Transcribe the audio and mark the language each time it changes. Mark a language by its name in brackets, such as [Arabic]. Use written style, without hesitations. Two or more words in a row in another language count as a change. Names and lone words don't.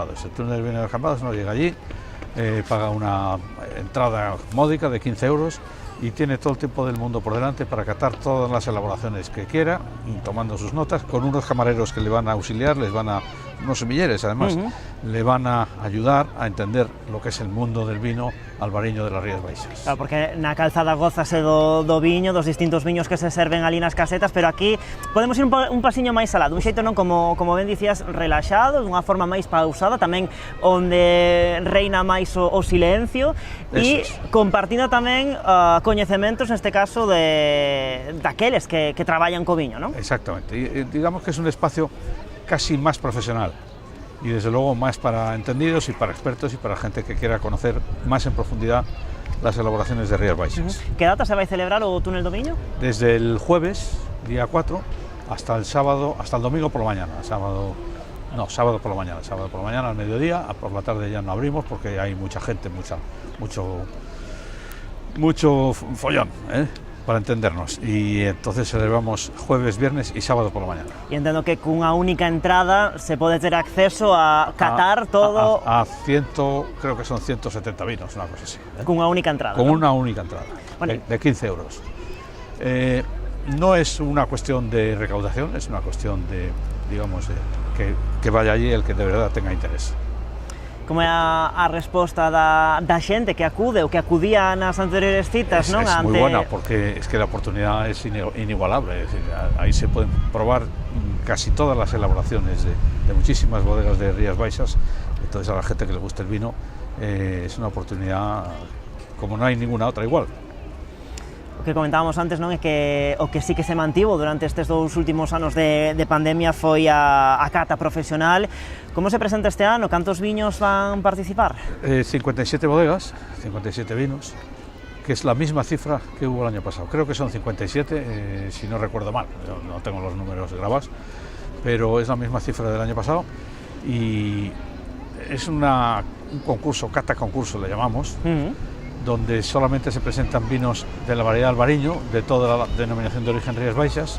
[Spanish] El túnel del vino de Cambados uno llega allí, paga una entrada módica de 15 euros y tiene todo el tiempo del mundo por delante para catar todas las elaboraciones que quiera, tomando sus notas, con unos camareros que le van a auxiliar, unos semilleres además, le van a ayudar a entender lo que es el mundo del vino albariño de las Rías Baixas. [Galician] Claro, porque na calzada gózase do viño, dos distintos viños que se serven ali nas casetas, pero aquí podemos ir un pasiño máis alá, dun xeito, non, como ben dicías, relaxado, dunha forma máis pausada, tamén onde reina máis o silencio, e compartindo tamén coñecementos, neste caso, daqueles que traballan co viño, non? [Spanish] Exactamente, y digamos que es un espacio casi más profesional y desde luego más para entendidos y para expertos y para gente que quiera conocer más en profundidad las elaboraciones de Rías Baixas. [Galician] Que data se vai celebrar o túnel do Viño? [Spanish] Desde el jueves, día 4, hasta el sábado, hasta el domingo por la mañana. Sábado por la mañana al mediodía, por la tarde ya no abrimos porque hay mucha gente, mucho follón, para entendernos, y entonces celebramos jueves, viernes y sábado por la mañana. [Galician] Y entendo que cunha única entrada se pode ter acceso a catar todo... [Spanish] Creo que son 170 vinos, una cosa así. [Galician] Cunha única entrada. [Spanish] Con una única entrada, bueno, de 15 euros. No es una cuestión de recaudación, es una cuestión de, digamos, que vaya allí el que de verdad tenga interés. [Galician] Como é a resposta da xente que acude ou que acudía nas anteriores citas, non? [Spanish] Es muy buena, porque es que la oportunidad es inigualable, es decir, ahí se pueden probar casi todas las elaboraciones de muchísimas bodegas de Rías Baixas, entonces a la gente que le gusta el vino es una oportunidad como no hay ninguna otra igual. [Galician] O que comentábamos antes, non, é que o que sí que se mantivo durante estes 2 últimos anos de pandemia foi a cata profesional. Como se presenta este ano? Cantos viños van participar? [Spanish] 57 bodegas, 57 vinos, que es la misma cifra que hubo el año pasado. Creo que son 57, si no recuerdo mal, no tengo los números grabados, pero es la misma cifra del año pasado y es un concurso, cata concurso le llamamos, donde solamente se presentan vinos de la variedad albariño, de toda la denominación de origen Rías Baixas.